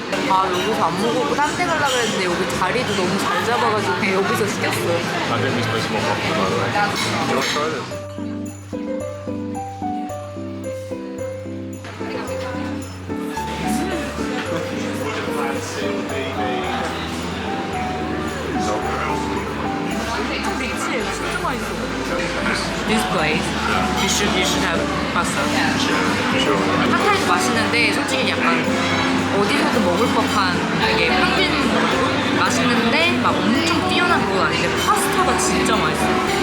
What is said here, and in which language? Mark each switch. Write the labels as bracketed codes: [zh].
[ko] 아 여기서 안 먹고 딴 데 가려고 했는데 여기 자리도 너무 잘 잡아가지고 그냥 여기서 시켰어요. [en] I think this place is more popular, by the way. Do you want to try this? [ko] 미치예요. 진짜 맛있어. [en] This place, you should have pasta. [ko] 핫타이도 맛있는데 솔직히 약간 어디서도 먹을 법한 이게 평균 맛있는데 막 엄청 뛰어난 건 아닌데 파스타가 진짜 맛있어요.